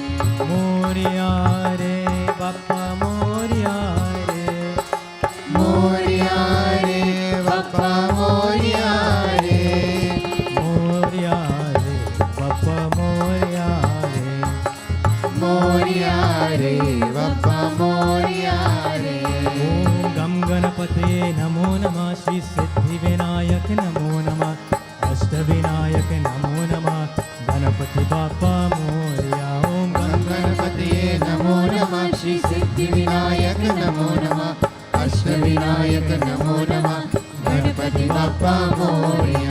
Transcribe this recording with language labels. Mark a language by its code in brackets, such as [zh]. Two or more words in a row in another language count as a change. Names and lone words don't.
[mr] मोरया रे, बाप्पा मोरया रे, मोरया रे, बाप्पा मोरया रे, मोरया रे, बाप्पा मोरया रे, मोरया रे, बाप्पा मोरया रे. [sa] ॐ गं गणपते नमो नमः, श्री सिद्धि विनायक नमो नमः, अष्ट विनायक नमो नमः, [mr] गणपती बाप्पा मोरया. [sa] ॐ गं गणपते नमो नमः, श्री सिद्धि विनायक नमो नमः, अष्ट विनायक नमो नमः, [mr] गणपती बाप्पा मोरया.